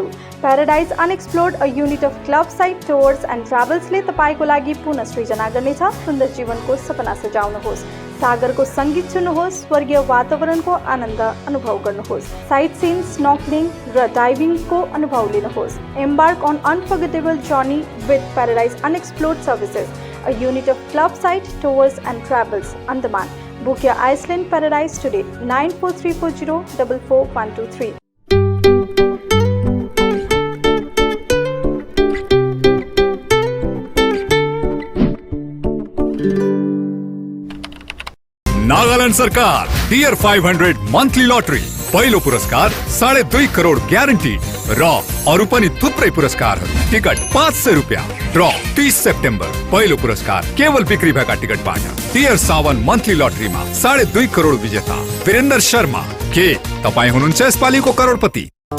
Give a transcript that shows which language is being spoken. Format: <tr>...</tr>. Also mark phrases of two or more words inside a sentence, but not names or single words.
<ne>प्याराडाइज अनएक्सप्लोर्ड,</ne> <en>a unit of</en> <ne>क्लब साइट टुर्स एन्ड ट्राभल्सले तपाईँको लागि पुनः सृजना गर्नेछ। सुन्दर जीवनको सपना सजाउनुहोस्, सागरको सङ्गीत सुन्नुहोस्, स्वर्गीय वातावरणको आनन्द अनुभव गर्नुहोस्,</ne> <en>sight scene,</en> <ne>स्नॉर्कलिङ र डाइभिङको अनुभव लिनुहोस्।</ne> <en>Embark on unforgettable journey with Paradise Unexplored services, a unit of club site tours and travels, Andaman. Book your Iceland paradise today. 9434044123.</en> <ne>नागालैंड सरकार टियर 500</ne> <en>monthly lottery</en> <ne>पहिलो पुरस्कार 2.5 करोड ग्यारेन्टी र अरु पनि थुप्रै पुरस्कारहरू। टिकट 500 रुपियाँ। ड्र 30 सेप्टेम्बर। पहिलो पुरस्कार केवल बिक्री भएका टिकटबाट। टियर 7 मंथली लटरीमा 2.5 करोड विजेता वीरेन्द्र शर्मा। के तपाई हुनुहुन्छ यसपालिको करोडपति?</ne>